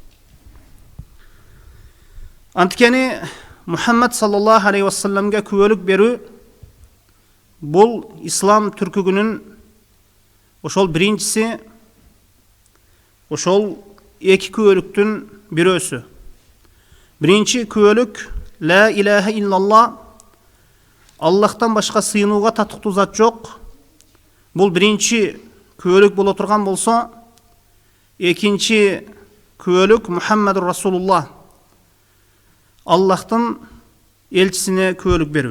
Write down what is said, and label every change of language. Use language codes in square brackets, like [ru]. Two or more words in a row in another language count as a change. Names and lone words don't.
[ky] Анткени Мухаммад [ar] صلى الله عليه وسلم [ky] күбөлүк берүү бул ислам түркүгүнүн ошол биринчиси, ошол эки күбөлүктүн бирөөсү. Биринчи күбөлүк [ar] لا إله إلا الله, [ky] Аллахтан башка сыйынууга татыктуу зат жок. Бул биринчи күбөлүк боло турган болсо, экинчи күбөлүк [ar] محمد رسول الله, [ky] Аллахтын элчисине күбөлүк берүү.